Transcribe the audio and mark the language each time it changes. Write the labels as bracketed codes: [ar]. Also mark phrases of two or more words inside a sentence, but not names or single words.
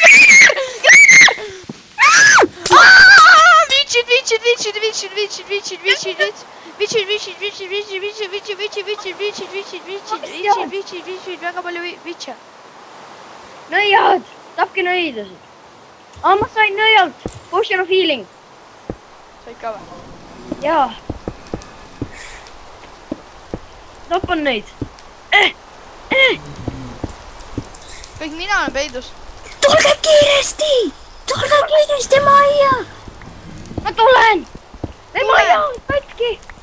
[et] Väga palju vitše. Nõiad, tapke nõidasid. Ma sain nõialt. [en] Potion of healing. [et] Said ka või? Jaa. Tapan neid. Kõik mina olen peidus. tulge kiiresti! tulge kiiresti majja! Ma tulen. Ei maja on katki.